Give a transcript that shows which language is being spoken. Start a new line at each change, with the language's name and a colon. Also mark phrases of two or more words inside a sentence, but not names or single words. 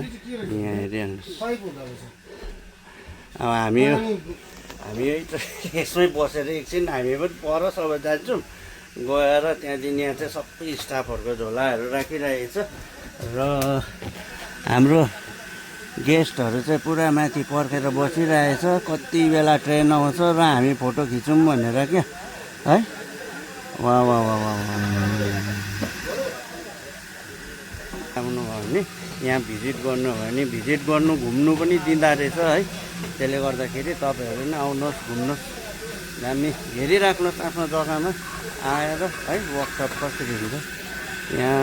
Nepali: यहाँ हेरिहाल्नुहोस्, अब हामी यसमै बसेर एकछिन हामी पनि पर सबै जान्छौँ, गएर त्यहाँदेखि यहाँ चाहिँ सबै स्टाफहरूको झोलाहरू राखिरहेको छ र हाम्रो गेस्टहरू चाहिँ पुरा माथि पर्खेर बसिरहेछ कति बेला ट्रेन आउँछ र हामी फोटो खिचौँ भनेर क्या है। वाह वाह वाह वाह आउनुभयो भने यहाँ भिजिट गर्नुभयो भने भिजिट गर्नु घुम्नु पनि दिँदो रहेछ है। त्यसले गर्दाखेरि तपाईँहरू पनि आउनुहोस्, घुम्नुहोस्, दामी हेरिराख्नुहोस् आफ्नो जग्गामा आएर है वर्कसप कसरी हुन्छ यहाँ।